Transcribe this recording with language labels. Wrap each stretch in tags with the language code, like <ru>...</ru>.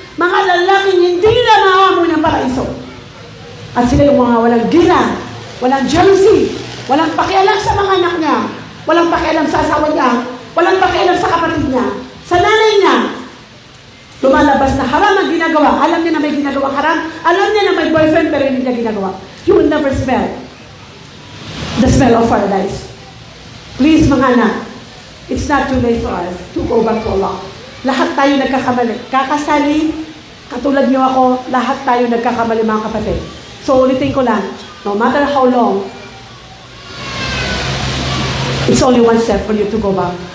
<tl>Mga lalaking hindi na maamoy ng paraiso. At sila yung mga walang gila, walang jealousy, walang pakialam sa mga anak niya, walang pakialam sa asawa niya, walang pakialam sa kapatid niya, sa nanay niya. Lumalabas na haram ang ginagawa. Alam niya na may ginagawa haram. Alam niya na may boyfriend pero hindi niya ginagawa.</tl> <en>You will never smell the smell of paradise. Please</en> <tl>mga anak,</tl> <en>it's not too late for us to go back to Allah.</en> <tl>Lahat tayo nagkakamali. Kakasali, katulad niyo ako, lahat tayo nagkakamali mga kapatid. So ulitin ko lang,</tl> <en>no matter how long, it's only one step for you to go back.</en>